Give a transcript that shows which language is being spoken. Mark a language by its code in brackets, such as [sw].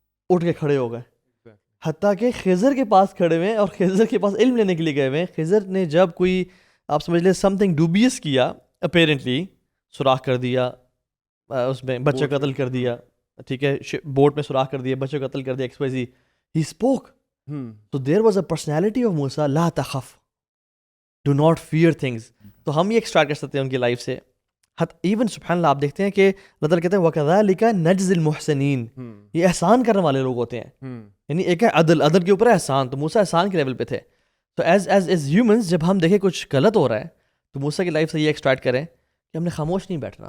[ur] اٹھ کے کھڑے ہو گئے, حتیٰ کہ خضر کے پاس کھڑے ہوئے ہیں اور خضر کے پاس علم لینے کے لیے گئے ہوئے ہیں. خضر نے جب کوئی آپ سمجھ لیں [en] something dubious [ur] کیا, اپیرنٹلی سوراخ کر دیا, اس میں بچہ قتل کر دیا, ٹھیک ہے, بوٹ میں سوراخ کر دیا, بچہ قتل کر دیا, x Y Zee, [en] He spoke. So there was a personality of Musa, [ar] لا تخف, [en] do not fear things. [ur] تو ہم یہ ایکسٹریکٹ کر سکتے ہیں ان کی لائف سے. ایون سبحان اللہ آپ دیکھتے ہیں کہ اللہ تعالیٰ کہتے ہیں [ar] وَكَذَلِكَ نَجْزِي الْمُحْسِنِينَ, [ur] یہ احسان کرنے والے لوگ ہوتے ہیں. یعنی ایک ہے عدل, عدل کے اوپر احسان, تو موسیٰ احسان کے لیول پہ تھے. تو [en] as humans [ur] جب ہم دیکھیں کچھ غلط ہو رہا ہے تو موسیٰ کی لائف سے یہ ایکسٹریکٹ کریں کہ ہم نے خاموش نہیں بیٹھنا.